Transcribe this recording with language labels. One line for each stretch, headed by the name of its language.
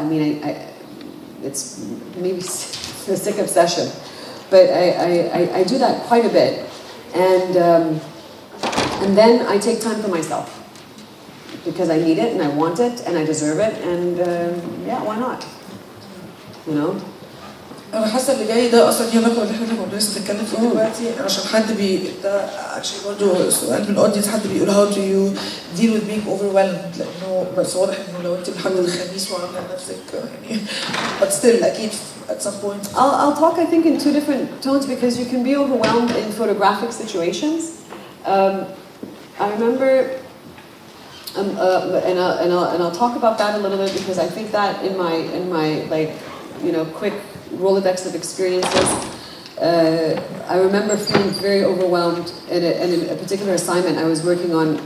English: I mean, it's maybe a sick obsession, but I do that quite a bit, and then I take time for myself. Because I need it and I want it and I deserve it and yeah, why not? You know?
Arabic: انا حاسه اللي جاي ده اصلا ليه علاقه باللي احنا كنا لسه بنتكلم فيه دلوقتي عشان حد ده actually برضه سؤال من الاودينس حد بيقول
English: how do you deal with being overwhelmed
Arabic: لانه بس واضح انه لو انت لحد الخميس وعامله نفسك يعني
English: but still
Arabic: اكيد
English: at some point. I'll talk I think in two different tones because you can be overwhelmed in photographic situations. I remember and I'll talk about that a little bit because I think that in my like, you know, quick Rolodex of experiences, I remember feeling very overwhelmed in a particular assignment I was working on.